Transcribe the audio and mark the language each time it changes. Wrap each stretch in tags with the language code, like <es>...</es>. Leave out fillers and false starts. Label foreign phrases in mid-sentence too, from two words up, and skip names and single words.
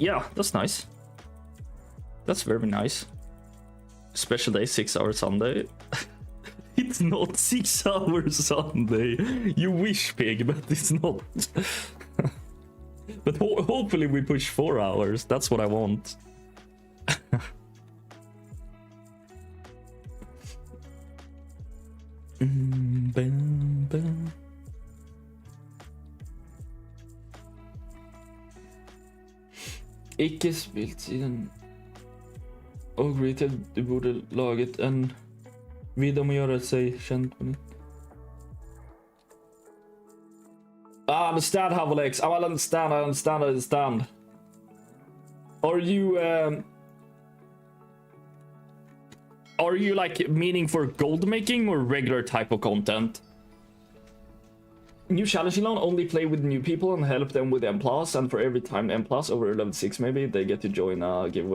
<en>Yeah, that's nice. That's very nice. Special day, 6 hour Sunday. It's not 6 hours Sunday. You wish, Pig, but it's not. But hopefully we push 4 hours. That's what I want.</en> <no>Ikke spilt siden og retail, du borde laget en video om å gjøre seg kjent på nytt.</no> <en>I understand, Havalex. I understand. Are you like meaning for gold making or regular type of content? New challenging loan, only play with new people and help them with M+, and for every time M+ over level 6 maybe, they get to join a giveaway.</en>